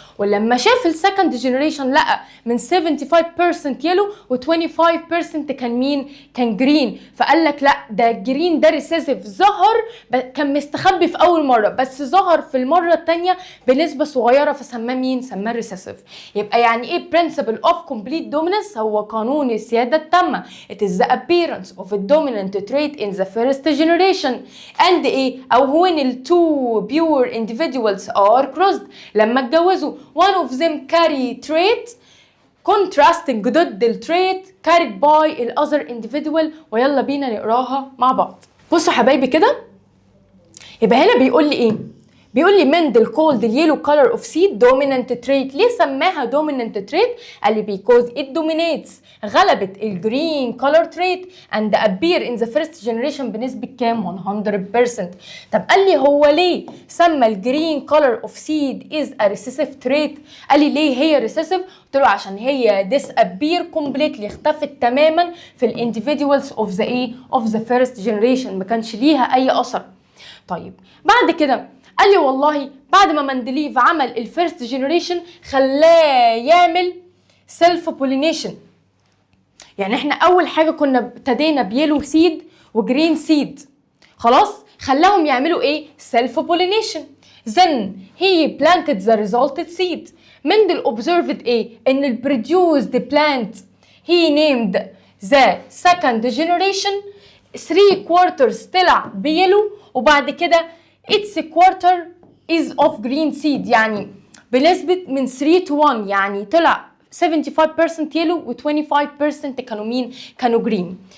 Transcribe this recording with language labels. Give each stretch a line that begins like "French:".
Arabic: ولما شاف السكند جينيريشن لقى من 75% يلو و25% كان مين؟ كان جرين. فقال لك لا ده الجرين ده ريسيسيف، ظهر كان مستخبي في اول مره بس ظهر في المره الثانيه بنسبه صغيره، فسماه مين؟ سماه ريسيسيف. يبقى يعني ايه principle of complete dominance؟ هو قانون السياده التامه.
English: It is the appearance of a dominant trait in the first generation and ايه؟ او when the two pure individuals are crossed،
Arabic: لما اتجوزوا
English: one of them carry trait contrasting
Arabic: ضد
English: التريت carried by the other individual.
Arabic: ويلا بينا نقراها مع بعض. بصوا حبايبي كده، يبقى هنا بيقول لي ايه؟ بيقول لي مندل
English: called the yellow color of seed dominant trait.
Arabic: ليه سماها
English: dominant trait؟ قال لي because it dominates،
Arabic: غلبت الجرين
English: color trait and appear in the first generation
Arabic: بنسبة كام؟
English: 100%.
Arabic: طب قال لي هو ليه سمى الجرين
English: color of seed is a recessive trait؟
Arabic: قال لي ليه هي recessive؟ قلت له عشان هي
English: disappear completely،
Arabic: اختفت تماما في ال individuals of the ايه؟
English: of the first generation،
Arabic: ما كانش ليها أي أثر. طيب بعد كده قال لي والله بعد ما مندليف عمل الفيرست جينيريشن خلاه يعمل سيلف بولينيشن. يعني احنا اول حاجه كنا ابتدينا بيلو سيد وجرين سيد، خلاص خلاهم يعملوا ايه؟ سيلف بولينيشن.
English: then he planted the resulted seed.
Arabic: مندل observed ايه؟ ان ال
English: produced plant he named the second generation
Arabic: 3/4 طلع بيلو، وبعد كده
English: its quarter is of green seed،
Arabic: يعني بنسبة من 3 to 1، يعني طلع 75% يلو و 25% كانوا مين؟ كانوا green.